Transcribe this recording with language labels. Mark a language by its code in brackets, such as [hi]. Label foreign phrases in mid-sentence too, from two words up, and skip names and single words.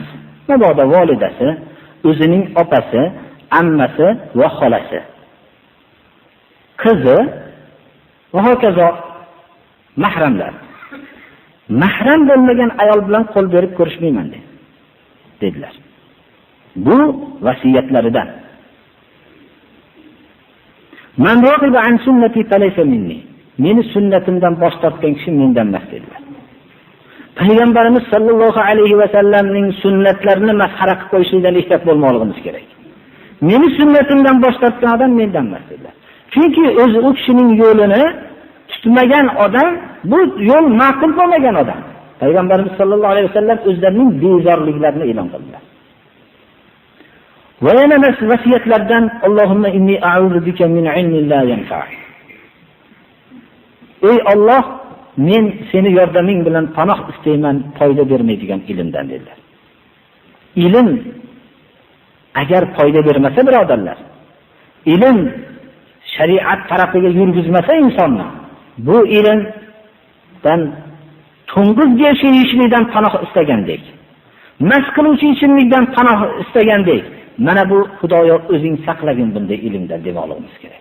[uz] Mabodo volidasi, o'zining opasi, ammasi va xolasi, qizi va hokazo mahramlar. Mahram bo'lmagan ayol bilan qo'l berib ko'rishmayman dedilar. Bu vasiyatlaridan. [ar] "من رغب عن سنتي فليس مني", [uz] meni sunnatimdan bosh tortgan kishi mendan emas dedilar. Payg'ambarimiz [ar] صلى الله عليه وسلم [uz] sunnatlarini masxara qilib qo'yishlikdan ehtiyot bo'lmoqligimiz kerak. Meni sunnatimdan bosh tortgan odam mendan emas dedilar. Chunki o'zi u kishining yo'lini tutmagan odam, bu yo'l ma'qul bo'lmagan odam. Payg'ambarimiz [ar] صلى الله عليه وسلم [uz] o'zlarining bezorliklarini e'lon qildilar. Va yana vasiyatlardan [ar] "اللهم إني أعوذ بك من علم لا ينفع'". [uz] Ey Alloh, men seni yordaming bilan panoh istayman foyda bermaydigan ilmdan dedilar. Ilm agar foyda bermasa, birodarlar, ilm shariat tarafiga yurgizmasa insonni, bu ilmdan to'ng'iz yeyishlikdan panoh istagandek, mast qiluvchi ichimlikdan panoh istagandek, mana bu Xudoyo o'zing saqlagin bunday ilmdan demoqligimiz kerak.